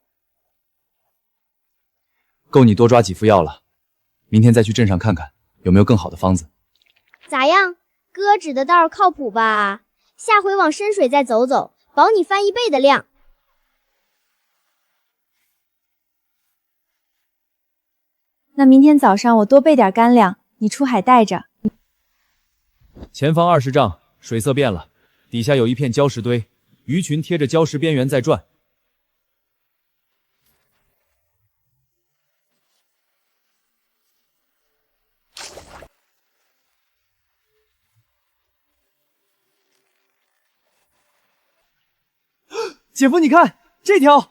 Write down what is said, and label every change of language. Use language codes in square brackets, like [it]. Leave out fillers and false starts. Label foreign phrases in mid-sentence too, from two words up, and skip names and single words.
[zh] 夠你多抓幾副藥了，明天再去鎮上看看，有沒有更好的方子。咋樣？哥指的道靠譜吧？下回往深水再走走，保你翻1倍的量。那明天早上我多備點乾糧，你出海帶着。前方20丈，水色變了，底下有一片礁石堆，魚群貼着礁石邊緣在轉。姐夫，你看這條，